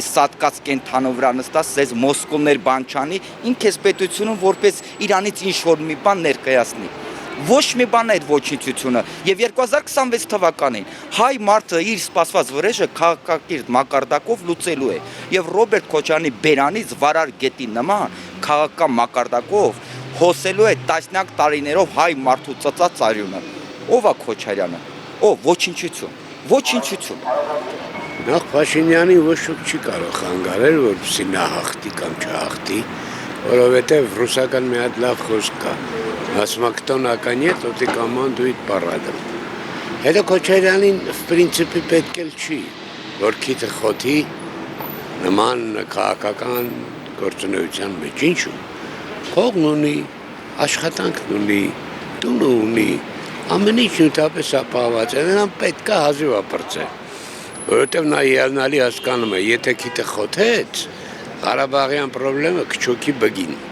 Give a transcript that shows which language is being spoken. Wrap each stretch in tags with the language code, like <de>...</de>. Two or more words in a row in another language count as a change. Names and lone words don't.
<hy>սատկած կենթանու վրա նստած, սեզ մոսկոլներ բան չանի, ինք էս պետությունում որպես իրանից ինչ-որ մի բան ներկայացնի։ Ոչ մի բան է այդ ոչնչությունը, եւ 2026 թվականին հայ մարդը իր սպասված վրեժը քաղաքակիրթ մակարդակով լուծելու է, եւ Ռոբերտ Քոչարյանի բերանից վարար գետի նման քաղաքական մակարդակով հոսելու է տասնյակ տարիներով հայ մարդու ծծած արյունը։ Ով է Քոչարյանը, ով ոչնչություն։ Ոչինչություն։ Նախ Փաշինյանի ոչ ոք չի կարող խանգարել, որպեսզի նա հաղթի կամ չհաղթի, որովհետև ռուսական մի հատ լավ խոսք կա. ասում</hy> <ru>кто на коне, тот и командует парадом։</ru> <hy>Հետո Քոչարյանին</hy> <ru>в принципе</ru> <hy>պետք էլ չի, որ քիթը խոթի նման քաղաքական գործունեության մեջ, ինչու։ Փողն ունի, աշխատանքն ունի, տունը ունի, ամեն ինչ նույնպես ապահոված է, նրան պետք է հազիվ ապրծել, որովհետև նա ելնալի հասկանում է, եթե քիթը խոթեց, Ղարաբաղյան պրոբլեմը կչոքի բգին։</hy>